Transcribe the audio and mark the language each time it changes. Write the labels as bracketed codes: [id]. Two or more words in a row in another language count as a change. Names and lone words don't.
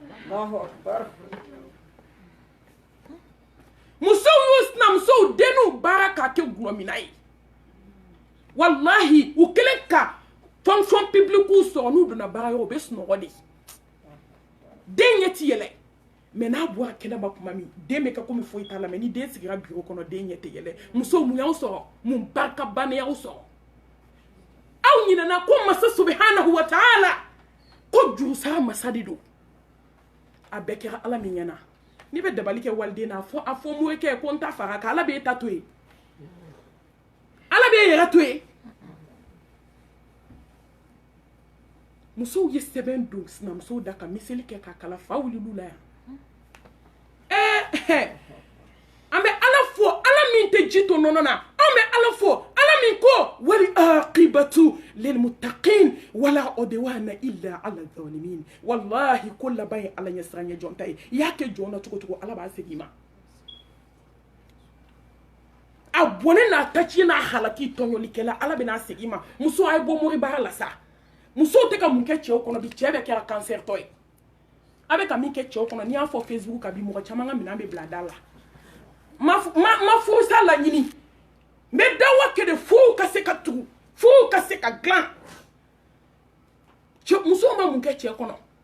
[bm] musow y'u sinamusow denniw baara k'a kɛ gulɔmina ye wallahi u kɛlen ka [fr] fonction publique [bm] sɔrɔ n'u donna baara yɔrɔ u bɛ sunɔgɔ de den ɲɛ ti yɛlɛ mais n'a bɔra kɛnɛma kuma min den bɛ kɛ komi foyi t'a la mais ni den sigira bureau kɔnɔ den ɲɛ tɛ yɛlɛ musow mun y'aw sɔrɔ mun barika bannen y'aw sɔrɔ aw ɲinɛna ko masa [ar] سبحانه وتعالى [bm] ko jurusara masa de don a bɛɛ kɛra Ala min ɲɛna n'i bɛ dabali kɛ waliden na a fɔ morikɛ ko n ta fara kan Ala b'e ta to yen Ala b'e yɛrɛ to yen musow ye sɛbɛn don sinamusow da ka miseli kɛ k'a kala fa wulil'u la yan an bɛ Ala fɔ Ala min tɛ ji to nɔnɔ na an bɛ Ala fɔ Ala min ko [ar] والعاقبة للمتقين ولا عدوان إلا على الظالمين [bm] wallahi ko laban ye Ala ɲɛ siran ɲɛ jɔn ta ye i y'a kɛ jɔn na cogo cogo Ala b'a segin i ma a bɔnɛ n'a taci n'a halaki tɔɲɔlikɛla Ala bɛ n'a segin i ma muso a ye bɔ mori baara la sa musow tɛ ka mun kɛ cɛw kɔnɔ bi cɛ bɛ kɛra cancer tɔ ye a bɛ ka min kɛ cɛw kɔnɔ n'i y'a fɔ Facebook kan bi mɔgɔ caman ka minɛn bɛ bila da la ma furusa laɲini n bɛ dawa kɛ de fo ka se ka tugu fo ka se ka dilan musow ma mun kɛ cɛ kɔnɔ